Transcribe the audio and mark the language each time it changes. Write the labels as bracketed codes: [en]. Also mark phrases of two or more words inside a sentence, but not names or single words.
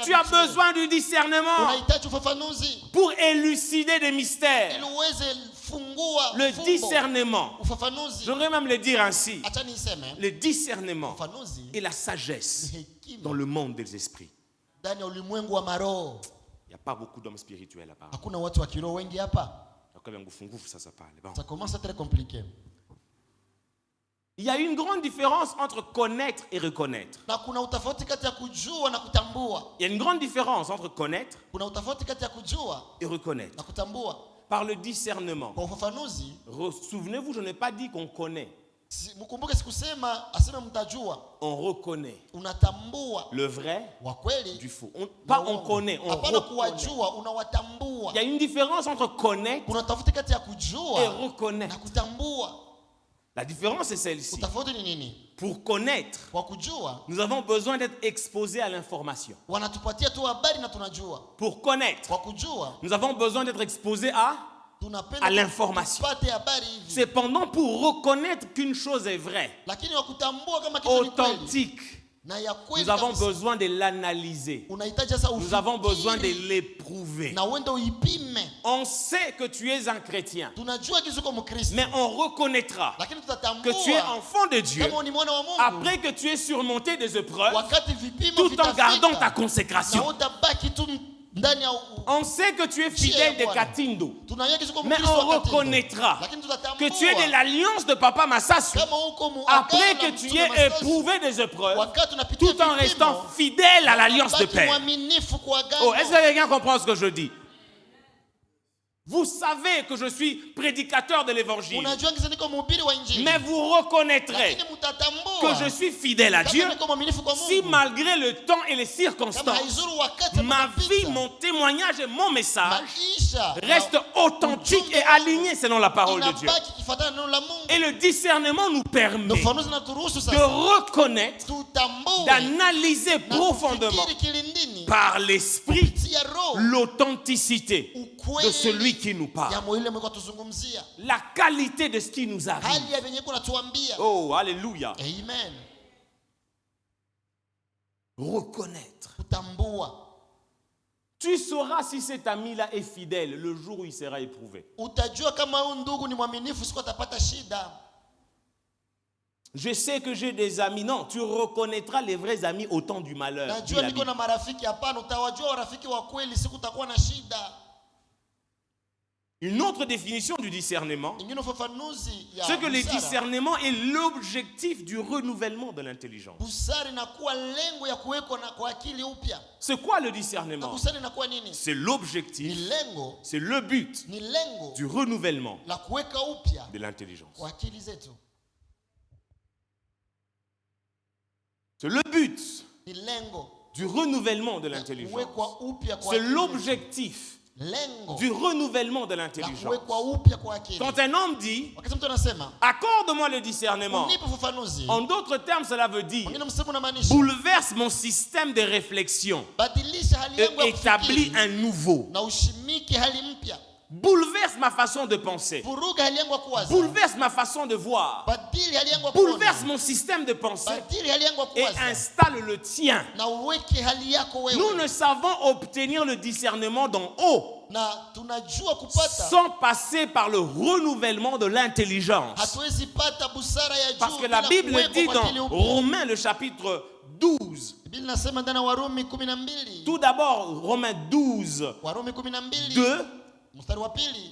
[fr] Tu as habitué. besoin du discernement [sw] Unahitaji ufafanuzi [fr] pour élucider des mystères. [sw] ili uweze fungua [fr] Le [sw] fumbo. [fr] discernement, [sw] Ufafanuzi [fr] j'aimerais même le dire ainsi, [sw] acha niseme [fr] le discernement [sw] ufafanuzi [fr] est la sagesse [sw] ni hekima [fr] dans le monde des esprits. [sw] ndani ya ulimwengu wa maroho. [fr] Il n'y a pas beaucoup d'hommes spirituels là-bas. [sw] Hakuna watu wa kiroho wengi hapa. [fr] Bon. Ça commence à être compliqué. Il y a une grande différence entre connaître et reconnaître. [sw] Na kuna utofauti kati ya kujua na kutambua. [fr] Il y a une grande différence entre connaître [sw] Kuna utofauti kati ya kujua [fr] et reconnaître. [sw] na kutambua. [fr] Par le discernement. [sw] Kwa ufafanuzi, [fr] Souvenez-vous, je n'ai pas dit qu'on connaît. [sw] mkumbuke sikusema aseme mtajua. [fr] On reconnaît [sw] Unatambua [fr] le vrai [sw] wa kweli [fr] du faux. Pas on connaît, on [sw] hapana [fr] reconnaît. [sw] kuwajua, unawatambua. [fr] Il y a une différence entre connaître [sw] Kuna utofauti kati ya [fr] et [sw] kujua na [fr] reconnaître. [sw] kutambua. [fr] La différence est celle-ci. [sw] Utofauti ni nini? [fr] Pour connaître, [sw] Kwa kujua [fr] nous avons besoin d'être exposés à l'information. [sw] wanatupatia tu habari na tunajua. [fr] Pour connaître, [sw] Kwa kujua [fr] nous avons besoin d'être exposés à [sw] tunapenda [fr] l'information. [sw] tupate habari hivi. [fr] Cependant, pour reconnaître qu'une chose est vraie, [sw] Lakini wakutambua kama kitu ni kweli [fr] authentique, [sw] na ya kweli [fr] nous avons [sw] kabisa, [fr] besoin de l'analyser. [sw] unahitaji sasa [fr] Nous avons besoin de [sw] ufikiri [fr] l'éprouver. [sw] na uende uipime. [fr] On sait que tu es un chrétien, [sw] Tunajua kitu kama Mkristo, [fr] mais on reconnaîtra [sw] lakini [fr] que [sw] tutatambua [fr] tu es enfant de Dieu [sw] kama ni mwana wa Mungu [fr] après que tu aies surmonté des épreuves [sw] wakati vipimo [fr] tout en [sw] vitafika, [fr] gardant ta [sw] na [fr] consécration. [sw] utabaki tu ndani ya [fr] On sait que tu es fidèle de Katindo, [sw] tunajua kitu kama [fr] mais [sw] Mkristo [fr] on [sw] wakati [fr] reconnaîtra [sw] lakini tutatambua [fr] que tu es de l'alliance de Papa Massasu [sw] kama uko mu [fr] après [sw] agano [fr] que [sw] na [fr] tu [sw] Mtume [fr] aies [sw] Masasu, [fr] éprouvé des épreuves [sw] wakati unapitia [fr] tout en [sw] vipimo, [fr] restant fidèle à l'alliance de [sw] baki [fr] paix. [sw] mwaminifu kwa agano. [fr] Oh, est-ce que quelqu'un comprend ce que je dis? Vous savez que je suis prédicateur de l'évangile, [sw] Unajua ngizo niko mhubiri wa injili, [fr] mais vous reconnaîtrez [sw] lakini mtatambua [fr] que je suis fidèle à Dieu [sw] kama niko mwaminifu kwa [fr] si [sw] Mungu, [fr] malgré le temps et les [sw] kama [fr] circonstances, [sw] haizuru wakati [fr] ma [sw] unapita, [fr] vie, mon témoignage et mon message [sw] maisha [fr] restent authentiques et alignés selon la parole de Dieu. [sw] inabaki kifuatana na neno la Mungu. [fr] Et le discernement nous permet [sw] Ndio ufafanuzi naturuhusu [fr] de [sw] sasa [fr] reconnaître, [sw] tutambue [fr] d'analyser [sw] na [fr] profondément [sw] kufikiri kilindini [fr] par l'esprit [sw] kupitia roho [fr] l'authenticité de celui qui nous parle, [sw] jambo ile mweko tuzungumzia, [fr] la qualité de ce qui nous arrive. [sw] hali ya venye kuna tuambia. [fr] Oh, alléluia. Amen. Reconnaître. [sw] Kutambua, [fr] Tu sauras si cet ami-là est fidèle le jour où il sera éprouvé. [sw] utajua kama huyu ndugu ni mwaminifu siku atapata shida. [fr] Je sais que j'ai des amis. Non, tu reconnaîtras les vrais amis au temps du malheur. dit [sw] Najua [fr] la [sw] niko [fr] Bible. [sw] na marafiki, hapana, utawajua warafiki wa kweli siku utakuwa na shida. [fr] Une autre définition du discernement, [sw] Ingine ufafanuzi ya [fr] c'est que le [sw] busara. [fr] discernement est l'objectif du renouvellement de l'intelligence. [sw] Busara inakuwa lengo ya kuwekwa na kwa akili upya. [fr] C'est quoi le [sw] Na [fr] discernement? [sw] busara inakuwa nini? [fr] C'est [sw] Ni [fr] l'objectif, [sw] lengo, [fr] c'est le but [sw] ni lengo [fr] du renouvellement [sw] la kuweka upya [fr] de l'intelligence. [sw] kwa akili zetu. [fr] C'est le but [sw] Ni lengo [fr] du renouvellement de [sw] la [fr] l'intelligence. [sw] kuwekwa upya kwa [fr] C'est [sw] akili zetu. [fr] l'objectif [sw] Lengo [fr] du renouvellement de [sw] la [fr] l'intelligence. [sw] kuwekwa upya kwa akili. [fr] Quand un homme dit [sw] Wakati mtu anasema [fr] accorde-moi le discernement, [sw] unipe ufafanuzi, [fr] en d'autres termes, cela veut dire [sw] mwingine msemo unamaanisha [fr] bouleverse mon système de réflexion [sw] badilisha hali [fr] et [sw] yangu ya [fr] établis [sw] kufikiri [fr] un nouveau. [sw] na ushimiki hali mpya. [fr] Bouleverse ma façon de penser. [sw] Vuruga hali yangu ya kuwaza. [fr] Bouleverse ma façon de voir. [sw] Badili hali yangu ya [fr] Bouleverse [sw] kuona. [fr] mon système de pensée [sw] Badili hali yangu ya [fr] et [sw] kuwaza. [fr] installe le tien. [sw] Na uweke hali yako wewe. [fr] Nous ne savons obtenir le discernement d'en haut [sw] Na tunajua kupata. [fr] sans passer par le renouvellement de l'intelligence. [sw] Hatuwezi pata busara ya juu. [fr] Parce que la [sw] bila [fr] Bible [sw] kuwekwa [fr] dit [sw] kwa akili [fr] dans [sw] upya. [fr] Romains le chapitre 12. [sw] Biblia inasema ndani ya Warumi 12. [fr] Tout d'abord, Romains 12, [sw] Warumi 12. [fr] 2 [sw] Mstari wa pili.